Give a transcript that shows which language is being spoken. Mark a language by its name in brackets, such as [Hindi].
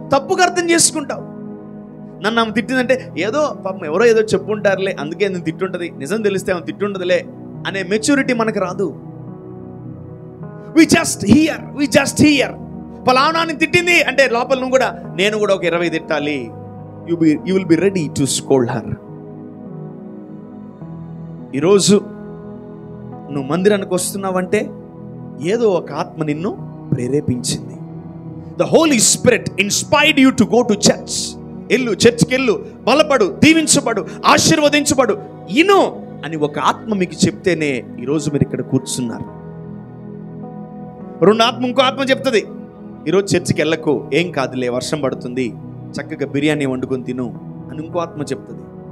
[Telugu] తప్పుగా అర్థం చేసుకుంటావు. నన్ను ఆమె తిట్టిందంటే ఏదో పాపం ఎవరో ఏదో చెప్పుంటారులే, అందుకే నేను తిట్టుంటది, నిజం తెలిస్తే ఆమె తిట్టుంటదిలే అనే మెచ్యూరిటీ మనకు రాదు. [English] We just hear. [Telugu] పలానాని తిట్టింది అంటే లోపల నువ్వు కూడా, నేను కూడా ఒక 20 తిట్టాలి. [English] You will be ready to scold her. [Telugu] ఈరోజు నువ్వు మందిరానికి వస్తున్నావంటే ఏదో ఒక ఆత్మ నిన్ను ప్రేరేపించింది. [English] The Holy Spirit inspired you to go to church. [Telugu] ఎల్లు, చర్చ్కి ఎల్లు, బలపడు, దీవించబడు, ఆశీర్వదించబడు, ఇను అని ఒక ఆత్మ మీకు చెప్తేనే ఈరోజు మీరు ఇక్కడ కూర్చున్నారు. రెండు ఆత్మ, ఇంకో ఆత్మ చెప్తుంది, ఈరోజు చర్చికి వెళ్ళకు, ఏం కాదులే, వర్షం పడుతుంది, చక్కగా బిర్యానీ వండుకొని తిను అని ఇంకో ఆత్మ చెప్తుంది.